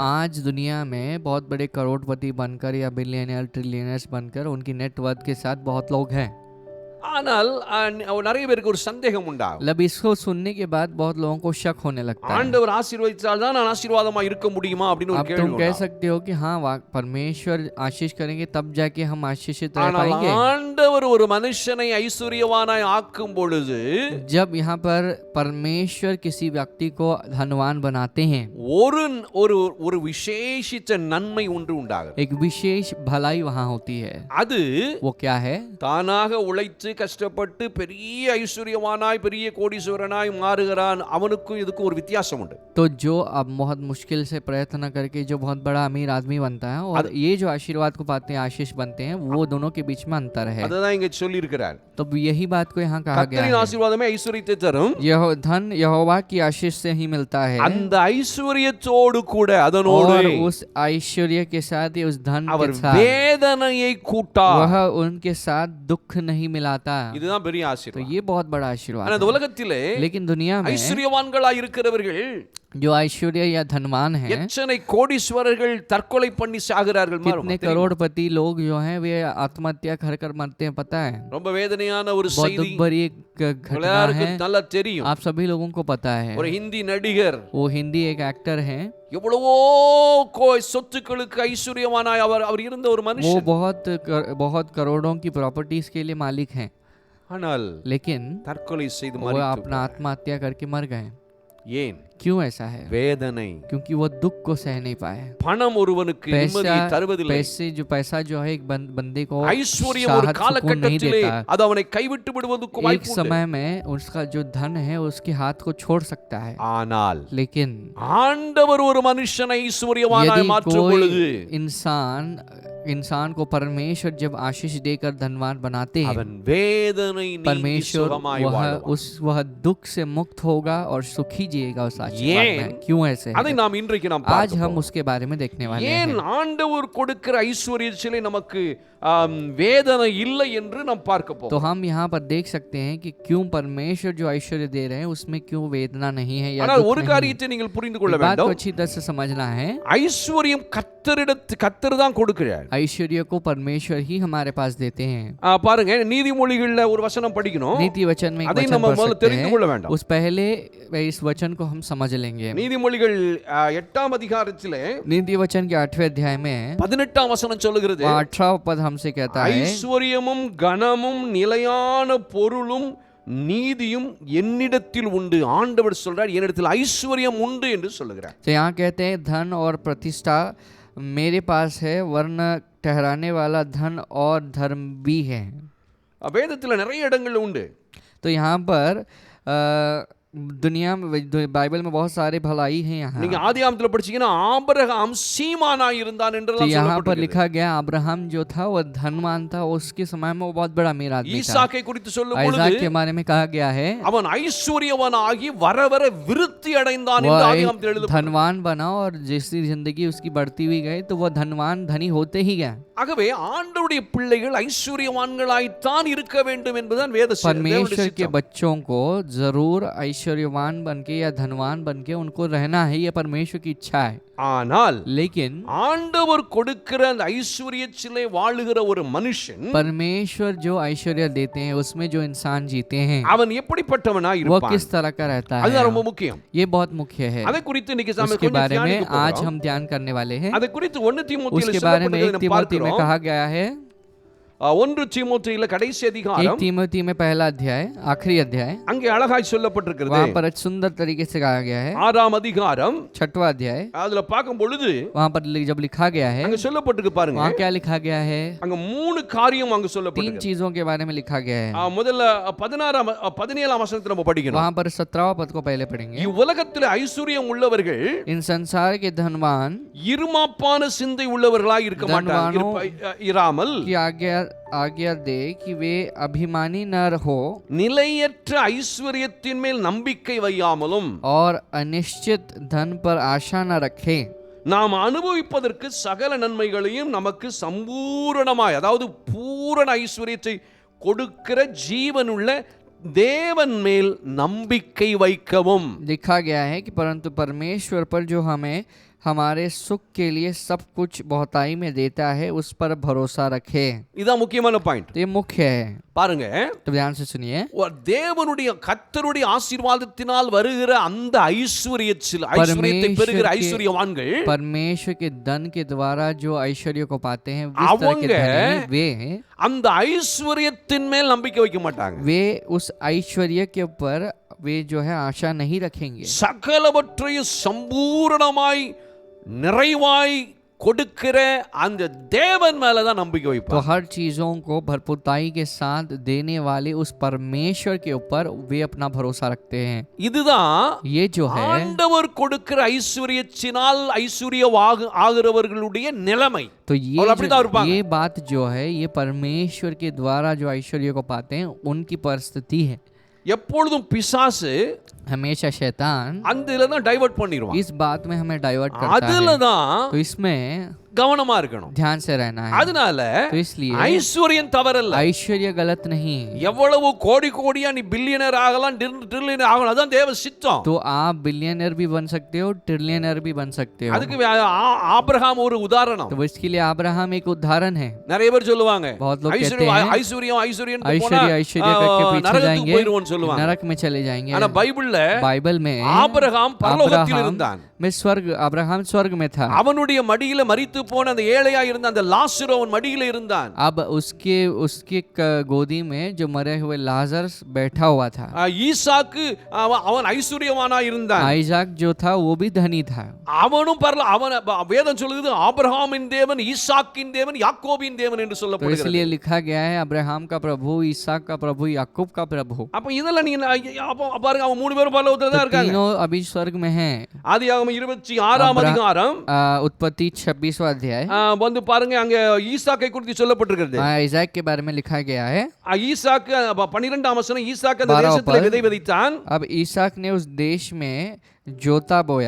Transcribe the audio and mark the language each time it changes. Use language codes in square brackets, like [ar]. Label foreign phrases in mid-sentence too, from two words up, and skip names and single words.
[hi] आज दुनिया में बहुत बड़े करोड़पति बनकर या [en] billionaire trillionaires [hi] बनकर उनकी नेटवर्थ के साथ बहुत लोग हैं। [ta] ஆனால் நிறைய பேருக்கு ஒரு சந்தேகம் உண்டாகும். [hi] मतलब इसको सुनने के बाद बहुत लोगों को शक होने लगता है। [ta] ஆண்டவர் ஆசீர்வதித்தால் தான் நான் ஆசீர்வாதமா இருக்க முடியுமா அப்படின்னு ஒரு [hi] अब [ta] கேள்வி [hi] तुम कह [ta] உண்டாகும். [hi] सकते हो कि हाँ परमेश्वर आशीष करेंगे तब जाके हम आशीषित रह [ta] ஆனால் [hi] पाएंगे। [ta] ஆண்டவர் ஒரு மனுஷனை ஐஸ்வர்யவானாய் ஆக்கும் பொழுது [hi] जब यहाँ पर परमेश्वर किसी व्यक्ति को धनवान बनाते हैं, [ta] ஒரு ஒரு ஒரு விசேஷித்த நன்மை ஒன்று உண்டாகும். [hi] एक विशेष भलाई वहाँ होती है। [ta] அது [hi] वो क्या है? [ta] தானாக உழைத்து கஷ்டப்பட்டு பெரிய ஐஸ்வர்யவானாய் பெரிய கோடீஸ்வரனாய் மாறுகிறான். அவனுக்கும் இதுக்கும் ஒரு வித்தியாசம் உண்டு. [hi] तो जो अब बहुत मुश्किल से प्रयत्न करके जो बहुत बड़ा अमीर आदमी बनता है और ये जो आशीर्वाद को पाते हैं, आशीष बनते हैं, वो दोनों के बीच में अंतर है। [ta] அதுதான் இங்க சொல்லி இருக்கிறார். [hi] तो यही बात को यहाँ कहा गया [ta] கர்த்தரின் [hi] है। [ta] ஆசீர்வாதமே ஐஸ்வர்யத்தை தரும். [hi] यह धन यहोवा की आशीष से ही मिलता है [ta] அந்த ஐஸ்வர்யத்தோடு கூட அதனோடு [hi] और उस ऐश्वर्य के साथ ही उस धन [ta] அவர் [hi] के साथ [ta] வேதனையை கூட்டார். [hi] वह उनके साथ दुख नहीं मिलाता। [ta] இதுதான் பெரிய [hi] तो [ta] ஆசீர்வாதம். [hi] ये बहुत बड़ा [ta] ஆனா [hi] आशीर्वाद [ta] இந்த [hi] है। [ta] உலகத்திலே [hi] लेकिन दुनिया में [ta] ஐஸ்வர்யவான்களாய் இருக்கிறவர்கள் [hi] जो ऐश्वर्य या धनवान हैं, [ta] எத்தனை கோடீஸ்வரர்கள் தற்கொலை பண்ணி சாகிறார்கள் [hi] कितने करोड़पति लोग जो हैं वे आत्महत्या कर मरते हैं, पता है? [ta] ரொம்ப வேதனையான ஒரு [hi] बहुत [ta] செய்தி. [hi] दुख भरी एक घटना [ta] எல்லாருக்கும் [hi] है, [ta] நல்லா தெரியும். [hi] आप सभी लोगों को पता है। [ta] ஒரு ஹிந்தி நடிகர் [hi] वो हिंदी एक एक्टर हैं, [ta] எவ்வளவோ சொத்துக்களுக்கு ஐஸ்வர்யவானாய் அவர் இருந்த ஒரு [hi] वो [ta] மனுஷன். [hi] बहुत करोड़ों की प्रॉपर्टीज के लिए मालिक हैं, [ta] ஆனால் [hi] लेकिन [ta] தற்கொலை செய்து [hi] वो [ta] மரித்து [hi] अपना आत्महत्या करके मर गए। [ta] ஏன்? [hi] क्यों ऐसा है? [ta] வேதனை. [hi] क्योंकि वो दुख को सह नहीं पाए। [ta] பணம் ஒருவனுக்கு நிம்மதியை தருவதில்லை. [hi] पैसा जो है एक बंदे को [ta] ஐஸ்வர்யம் ஒரு [hi] शाहत सुकून नहीं [ta] காலகட்டத்திலே [hi] देता। [ta] அது அவனை கைவிட்டு விடுவதற்கு [hi] एक [ta] வாய்ப்பு உண்டு. [hi] समय में उसका जो धन है उसके हाथ को छोड़ सकता है, [ta] ஆனால் [hi] लेकिन [ta] ஆண்டவர் ஒரு மனுஷனை ஐஸ்வர்யவானாய் [hi] यदि [ta] மாற்றும் பொழுது [hi] कोई इंसान को परमेश्वर जब आशीष देकर धनवान बनाते हैं, [ta] அவன் வேதனை நீங்கி [hi] परमेश्वर [ta] சுகமாய் வாழ்வான். [hi] वह दुख से मुक्त होगा और सुखी जिएगा उस आशीर्वाद में। क्यों ऐसे [ta] அதை [hi] है? [ta] நாம் இன்றைக்கு நாம் [hi] आज [ta] பார்க்க [hi] हम [ta] போகிறோம். [hi] उसके बारे में देखने वाले [ta] ஏன் [hi] हैं। [ta] ஆண்டவர் கொடுக்கிற ஐஸ்வர்யத்திலே நமக்கு வேதனை இல்லை என்று நாம் பார்க்க [hi] तो [ta] போகிறோம். [hi] हम यहाँ पर देख सकते हैं कि क्यों परमेश्वर जो ऐश्वर्य दे रहे हैं उसमें क्यों वेदना नहीं है या [ta] ஆனால் [hi] दुख [ta] ஒரு [hi] नहीं है। [ta] காரியத்தை நீங்கள் புரிந்து கொள்ள [hi] एक बात को [ta] வேண்டும். [hi] अच्छी तरह से समझना है, [ta] ஐஸ்வர்யம் கர்த்தர் தான் கொடுக்கிறார். [hi] ऐश्वर्य को परमेश्वर ही हमारे पास देते हैं। [ta] பாருங்க, நீதிமொழிகள்ல ஒரு வசனம் படிக்கணும். [hi] नीति वचन में एक [ta] அதை [hi] वचन [ta] நம்ம [hi] पढ़ [ta] முதல்ல [hi] सकते [ta] தெரிந்து கொள்ள [hi] हैं, [ta] வேண்டும். [hi] उस पहले इस वचन को हम समझ लेंगे। [ta] நீதிமொழிகள் 8ஆம் அதிகாரத்திலே [hi] नीति वचन के 8वें अध्याय में [ta] 18ஆம் வசனம் சொல்லுகிறது, [hi] 18वां पद हमसे कहता है, [ta] ஐஸ்வர்யமும் கனமும் நிலையான பொருளும் நீதியும் என்னிடத்தில் உண்டு. ஆண்டவர் சொல்றார், என்னிடத்தில் ஐஸ்வர்யம் உண்டு என்று சொல்லுகிறார். [hi] तो यहाँ कहते हैं धन और प्रतिष्ठा मेरे पास है, वरन ठहराने वाला धन और धर्म भी है। [ta] வேதத்தில் நிறைய இடங்கள் உண்டு. [hi] तो यहाँ पर दुनिया में बाइबल में बहुत सारे भलाई हैं। यहाँ [ta] நீங்க ஆதியாகமத்தில் படிச்சீங்கன்னா ஆபிரகாம் சீமானாய் இருந்தான் [hi] तो [ta] என்றெல்லாம் [hi] यहाँ पर [ta] சொல்லப்பட்டிருக்கிறது. [hi] लिखा गया अब्राहम जो था वो धनवान था, उसके समय में वो बहुत बड़ा अमीर आदमी था। [ta] ஈசாக்கை குறித்து சொல்லும் [hi] आइज़ाक [ta] பொழுது [hi] के बारे में कहा गया है [ta] அவன் ஐஸ்வர்யவனாகி வர வர விருத்தி அடைந்தான் [hi] वो [ta] என்று [hi] एक [ta] ஆதியாகமத்தில் எழுதப்பட்டிருக்கிறது. [hi] धनवान बना और जैसी जिंदगी उसकी बढ़ती हुई गई तो वह धनवान धनी होते ही गया। [ta] ஆகவே ஆண்டவருடைய பிள்ளைகள் ஐஸ்வர்யவான்களாய்த்தான் இருக்க வேண்டும் என்பதுதான் [hi] परमेश्वर के बच्चों को जरूर ऐश्वर्यवान बनके या धनवान बनके उनको रहना है, ये परमेश्वर की इच्छा है। [ta] ஆனால் [hi] लेकिन [ta] ஆண்டவர் கொடுக்கிற அந்த ஐஸ்வர்யத்திலே வாழுகிற ஒரு மனுஷன் [hi] परमेश्वर जो ऐश्वर्य देते हैं उसमें जो इंसान जीते हैं [ta] அவன் எப்படிப்பட்டவனாய் [hi] वो [ta] இருப்பான், [hi] किस तरह का रहता [ta] அதுதான் [hi] है, [ta] ரொம்ப முக்கியம். [hi] ये बहुत मुख्य है। [ta] அதை குறித்து இன்னைக்கு நாம [hi] उसके [ta] கொஞ்சம் [hi] बारे में [ta] தியானிக்க [hi] आज [ta] போறோம். [hi] हम ध्यान करने वाले हैं। [ta] அதை குறித்து 1 தீமோத்தேயுல [hi] उसके बारे में 1 [ta] சொல்லப்பட்டிருக்கிறதை [hi] तीमुथी में [ta] பார்க்கிறோம். [hi] कहा गया है, [ta] 1 தீமோத்தேயுல கடைசி [hi] 1 [ta] அதிகாரம் [hi] तीमुथी में पहला अध्याय आखिरी अध्याय, [ta] அங்கே அழகாய் சொல்லப்பட்டிருக்கிறது. [hi] वहाँ पर सुंदर तरीके से कहा गया है। [ta] 6ஆம் அதிகாரம் [hi] 6वां अध्याय, [ta] அதுல பார்க்கும் பொழுது [hi] वहाँ पर जब लिखा गया है, [ta] அங்க சொல்லப்பட்டிருக்கு பாருங்க. [hi] वहाँ क्या लिखा गया है, [ta] அங்க 3 காரியம் அங்க [hi] 3 [ta] சொல்லப்பட்டிருக்கு. [hi] चीजों के बारे में लिखा गया है। [ta] முதல்ல 17ஆம் வசனத்தை நம்ம படிக்கணும். [hi] वहाँ पर 17वां पद को पहले पढ़ेंगे। [ta] இவ்வுலகத்தில் ஐஸ்வர்யம் உள்ளவர்கள் [hi] इन संसार के धनवान [ta] இருமாப்பான சிந்தை உள்ளவர்களாய் இருக்க மாட்டார்கள், இராமல் [hi] की आज्ञा दे कि वे अभिमानी न रहो [ta] நிலையற்ற ஐஸ்வர்யத்தின் மேல் நம்பிக்கை வையாமலும் [hi] और अनिश्चित धन पर आशा न रखें, [ta] நாம் அனுபவிப்பதற்கு சகல நன்மைகளையும் நமக்கு சம்பூரணமாய், அதாவது பூரண ஐஸ்வர்யத்தை கொடுக்கிற ஜீவனுள்ள தேவன் மேல் நம்பிக்கை வைக்கவும். [hi] लिखा गया है कि परंतु परमेश्वर पर जो हमें हमारे सुख के लिए सब कुछ बहुताई में देता है, उस पर भरोसा रखें। [ta] இதான் முக்கியமான பாயிண்ட். [hi] तो ये मुख्य है, [ta] பாருங்க, [hi] तो ध्यान से सुनिए। [ta] தேவனுடைய கர்த்தருடைய ஆசீர்வாதத்தினால் வருகிற அந்த ஐஸ்வரியத்தை பெறுகிற ஐஸ்வரியவான்கள், [hi] परमेश्वर के धन के द्वारा जो ऐश्वर्य को पाते हैं, इस तरह के धनी वे [ta] அந்த ஐஸ்வரியத்தின் மேல் நம்பிக்கை வைக்க மாட்டாங்க. [hi] वे उस ऐश्वर्य के ऊपर वे जो है आशा नहीं रखेंगे। [ta] சகலவற்றையும் சம்பூரணமாய் நிறைவாய் கொடுக்கிற அந்த தேவன் மேல தான் நம்பிக்கை [hi] तो [ta] வைப்பாங்க. [hi] हर चीजों को भरपूरताई के साथ देने वाले उस परमेश्वर के ऊपर वे अपना भरोसा रखते हैं। [ta] இதுதான் [hi] ये जो है [ta] ஆண்டவர் கொடுக்கிற ஐஸ்வரியத்தினால் ஐஸ்வரியவாக ஆகிறவர்களுடைய நிலைமை. [hi] तो [ta] और அப்படிதான் இருப்பாங்க. [hi] ये बात जो है, ये परमेश्वर के द्वारा जो ऐश्वर्य को पाते हैं उनकी परिस्थिति है। [ta] எப்பொழுதும் பிசாசு [hi] हमेशा शैतान [ta] அந்த இதுல தான் டைவர்ட் பண்ணிடுவான். [hi] इस बात में हमें डाइवर्ट करता [ta] அதுல [hi] है, [ta] தான் [hi] तो इसमें [ta] கவனமா இருக்கணும். [hi] ध्यान से रहना है। [ta] அதனால [hi] तो इसलिए [ta] ஐஸ்வர்யம் தவறல்ல. [hi] ऐश्वर्य गलत नहीं। [ta] எவ்வளவு கோடி கோடியா நீ பில்லியனர் ஆகலாம், ட்ரில்லியனர் ஆகலாம், அதான் தேவ சித்தம். [hi] तो आप बिलियनर भी बन सकते हो, ट्रिलियनर भी बन सकते हो। [ta] அதுக்கு ஆபிரகாம் ஒரு உதாரணம். [hi] तो इसके लिए अब्राहम एक उदाहरण है। [ta] நிறைய பேர் சொல்லுவாங்க, [hi] बहुत लोग कहते हैं [ta] ஐஸ்வர்யம் [hi] ऐश्वर्य करके पीछे [ta] நரகத்துக்கு போயிடுவோம்னு [hi] जाएंगे, [ta] சொல்லுவாங்க. [hi] नरक में चले जाएंगे। [ta] ஆனா பைபிள்ல [hi] बाइबल में [ta] ஆபிரகாம் பரலோகத்தில் இருந்தான். [hi] अब्राहम स्वर्ग में था। [ta] அவனுடைய மடியில மரித்து போன அந்த ஏழையா இருந்த அந்த லாசரு அவன் மடியில இருந்தான். [hi] अब उसके गोदी में जो मरे हुए लाजरस बैठा हुआ था। [ta] ஈசாக்கு அவன் ஐஸ்வர்யவானா இருந்தான். [hi] आइजाक जो था वो भी धनी था। [ta] அவனும் அவன் வேதம் சொல்லுது ஆபிரகாமின் தேவன், ஈசாக்கின் தேவன், யாக்கோபின் தேவன் என்று [hi] तो [ta] சொல்லப்படுகிறது. [hi] इसलिए लिखा गया है अब्राहम का प्रभु, ईसाक का प्रभु, याकूब का प्रभु। [ta] அப்ப இதெல்லாம் நீங்க பாருங்க, அவன் மூணு பேரும் பரலோகத்துல தான் இருக்காங்க. [hi] तीनों अभी स्वर्ग में हैं। [ta] ஆதியாகமம் 26ஆம் அதிகாரம் [hi] उत्पत्ति 26वां अध्याय [ta] வந்து பாருங்க, அங்க ஈசாக்கை குறித்து சொல்லப்பட்டிருக்கிறது. [hi] आइजाक के बारे में लिखा गया है। [ta] ईसाक 12ஆம் வசனம், ஈசாக்கு அந்த தேசத்திலே விதை விதைத்தான். [hi] अब ईसाक ने उस देश में जोता बोया।